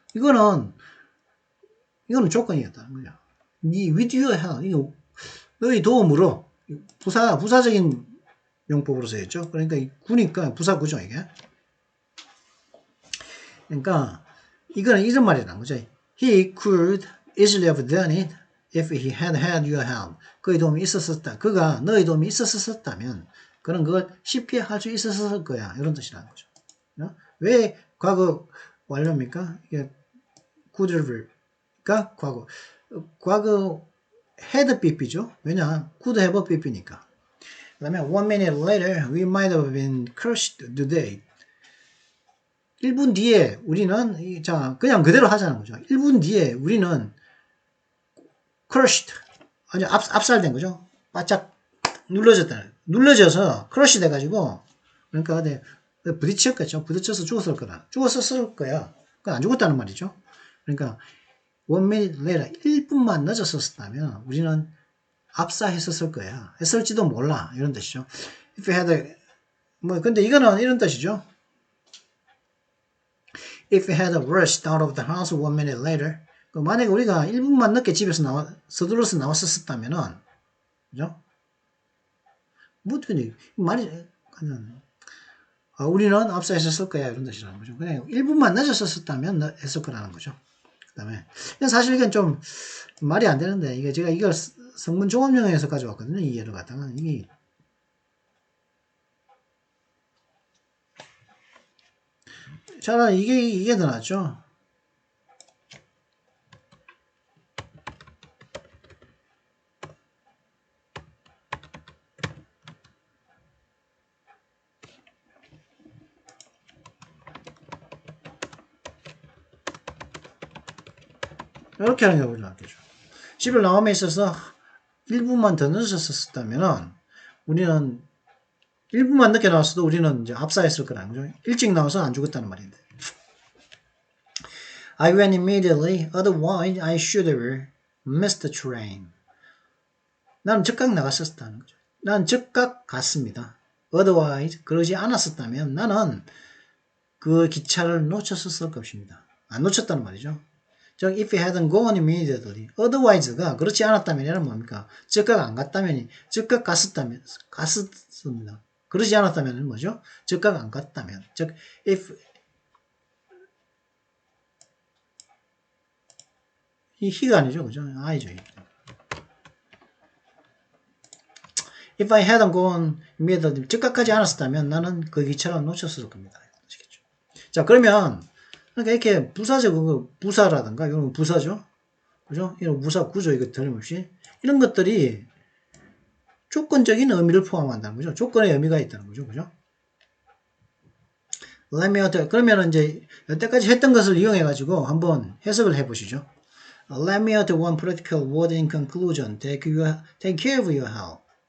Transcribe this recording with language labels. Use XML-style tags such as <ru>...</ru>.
<ko>이거는 조건이었다는 거죠.</ko> <en>with your help.</en> <ko>이거 너의 도움으로, 부사적인 용법으로 써있죠. 그러니까 구니까 부사구죠, 이게. 그러니까 이거는 이런 말이라는 거죠.</ko> <en>He could easily have done it if he had your help.</en> <ko>그의 도움이 있었었다. 그가 너의 도움이 있었었다면 그런 그걸 쉽게 할 수 있었을 거야. 이런 뜻이라는 거죠. 왜 과거 완료입니까? 이게 could가 과거 had BP죠. 왜냐?</ko> <en>could have BP니까.</en> <ko>그 다음에</ko> <en>1 minute later we might have been crushed today.</en> <ko>1분 뒤에 우리는 자 그냥 그대로 하자는 거죠. 1분 뒤에 우리는 crushed 아주 압살된 거죠. 바짝 눌러져서 크러쉬 돼가지고 그러니까 부딪혔겠죠. 부딪혀서 죽었을 거야. 그건 안 죽었다는 말이죠. 그러니까 1 minute later 1분만 늦었었다면 우리는 압사했었을 거야. 했을지도 몰라. 이런 뜻이죠.</ko> <en>If you had</en> <ko>근데 이거는 이런 뜻이죠.</ko> <en>If you had rushed out of the house 1 minute later</en> <ko>만약에 우리가 1분만 늦게 집에서 서둘러서 나왔었다면은 그죠? 말이 우리는 압사했었을 거야 이런 뜻이라는 거죠. 그냥 1분만 늦었었다면 했을 거라는 거죠. 그 다음에 사실 이건 좀 말이 안 되는데 이게 제가 이걸 성문 종합영어에서 가져왔거든요. 이 예를 갖다가 이게 차라리 이게 더 낫죠. 이렇게 하는 경우가 많겠죠. 집을 나옴에 있어서 1분만 더 늦었었다면 우리는 1분만 늦게 나왔어도 우리는 이제 압사했을 거라는 거죠. 일찍 나와서 안 죽었다는 말인데.</ko> <en>I went immediately, otherwise I should have missed the train.</en> <ko>나는 즉각 나갔었다는 거죠. 나는 즉각 갔습니다. Otherwise, 그러지 않았었다면 나는 그 기차를 놓쳤었을 것입니다. 안 놓쳤다는 말이죠. 즉,</ko> <en>if you hadn't gone immediately,</en> <ko>otherwise가 그렇지 않았다면 이는 뭡니까? 즉각 안 갔다면, 즉각 갔습니다. 그러지 않았다면 뭐죠? 즉각 안 갔다면. 즉, if 이 he가 아니죠, 그죠? I죠.</ko> <en>If I hadn't gone immediately,</en> <ko>즉각하지 않았다면 나는 그 기차를 놓쳤을 겁니다. 아시겠죠? 자, 그러면 그러니까 이렇게 부사적 부사라든가 이런 부사죠, 그죠? 이런 부사 구조 이거 틀림없이 이런 것들이 조건적인 의미를 포함한다는 거죠. 조건의 의미가 있다는 거죠, 그죠? 그러면 이제 여태까지 했던 것을 이용해 가지고 한번 해석을 해보시죠.</ko> <en>Let me add one practical word in conclusion. Take care of your health.</en>